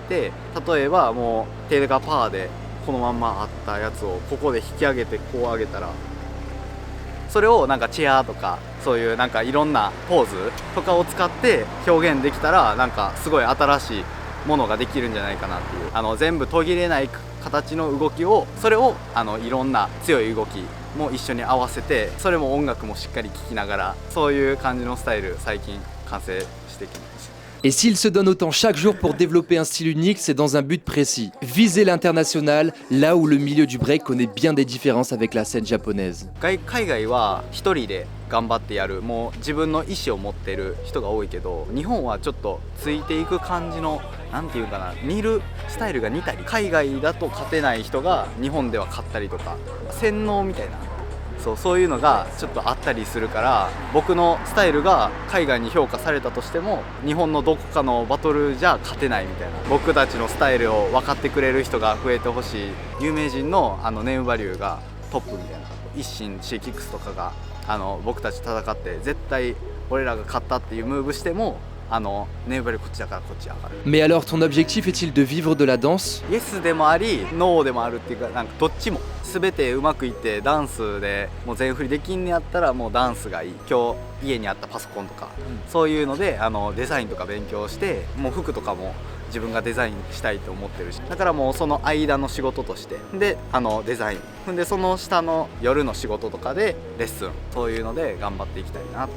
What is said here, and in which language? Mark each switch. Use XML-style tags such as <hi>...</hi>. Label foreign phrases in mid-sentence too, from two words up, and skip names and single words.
<ja>、例えばもう手がパーでこのまんまあったやつをここで引き上げてこう上げたら、それをなんかチェアとかそういうなんかいろんなポーズとかを使って表現できたら、なんかすごい新しいものができるんじゃないかなっていう、全部途切れない形の動きを、それをいろんな強い動きも一緒に合わせて、それも音楽もしっかり聴きながら、そういう感じのスタイル最近完成してきました。</ja> <fr>Et s'il se donne autant chaque jour pour développer un style unique, c'est dans un but précis. Viser l'international, là où le milieu du break connaît bien des différences avec la scène japonaise.</fr> <ja>海外は一人で頑張ってやる、もう自分の意思を持ってる人が多いけど、日本はちょっとついていく感じの、なんていうかな、似るスタイルが似たり、海外だと勝てない人が日本では勝ったりとか、洗脳みたいな、そういうのがちょっとあったりするから、僕のスタイルが海外に評価されたとしても日本のどこかのバトルじゃ勝てないみたいな、僕たちのスタイルを分かってくれる人が増えてほしい。有名人のネームバリューがトップみたいな、一心シェイキックスとかが僕たち戦って絶対俺らが勝ったっていうムーブしても、ネームバリューこっちだからこっち上がる。</ja> <fr>Mais alors ton objectif est-il de vivre de la danse?</fr> <ja>イエスでもありノーでもあるっていうか、なんかどっちも全てうまくいって、ダンスでもう全振りできんのやったらもうダンスがいい。今日家にあったパソコンとか、そういうのでデザインとか勉強して、もう服とかも自分がデザインしたいと思ってるし、だからもうその間の仕事としてでデザインで、その下の夜の仕事とかでレッスン、そういうので頑張っていきたいなって。</ja>